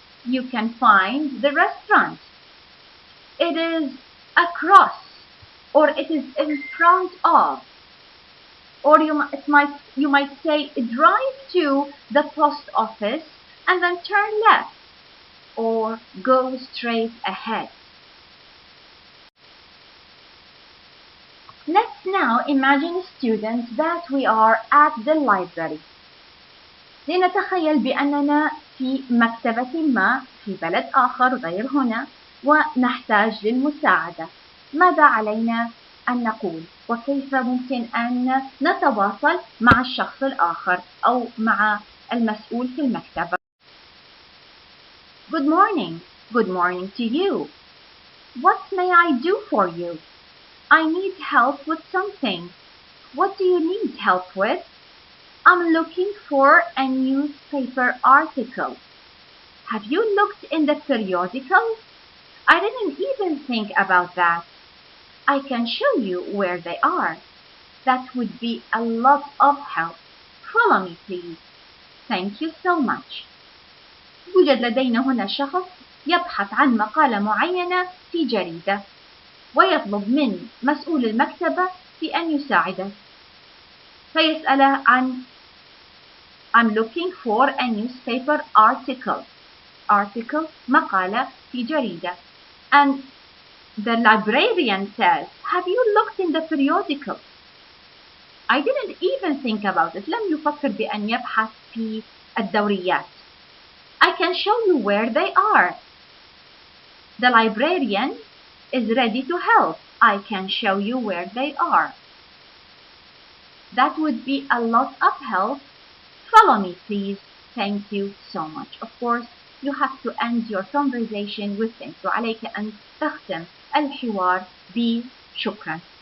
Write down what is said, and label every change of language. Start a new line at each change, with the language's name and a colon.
English: You can find the restaurant. It is across, or it is in front of, or you might say drive to the post office and then turn left, or go straight ahead. Let's now imagine students that we are at the library.
Arabic: لنتخيل بأننا في مكتبة ما في بلد آخر غير هنا ونحتاج للمساعدة. ماذا علينا أن نقول؟ وكيف ممكن أن نتواصل مع الشخص الآخر أو مع المسؤول في المكتبة؟
English: Good morning. Good morning to you. What may I do for you? I need help with something. What do you need help with? I'm looking for a newspaper article. Have you looked in the periodicals? I didn't even think about that. I can show you where they are. That would be a lot of help. Follow me, please. Thank you so much.
Arabic: يوجد لدينا هنا شخص يبحث عن مقالة معينة في جريدة ويطلب من مسؤول المكتبة في أن يساعده فيسأله عن
English: I'm looking for a newspaper article.
Arabic: Article مقالة في جريدة.
English: And the librarian says, have you looked in the periodical? I didn't even think about it.
Arabic: لم يفكر بأن يبحث في الدوريات.
English: I can show you where they are. The librarian is ready to help. I can show you where they are. That would be a lot of help. Follow me, please. Thank you so much. Of course, you have to end your conversation with thank you.
Arabic: عليك أن تختم الحوار بشكرا.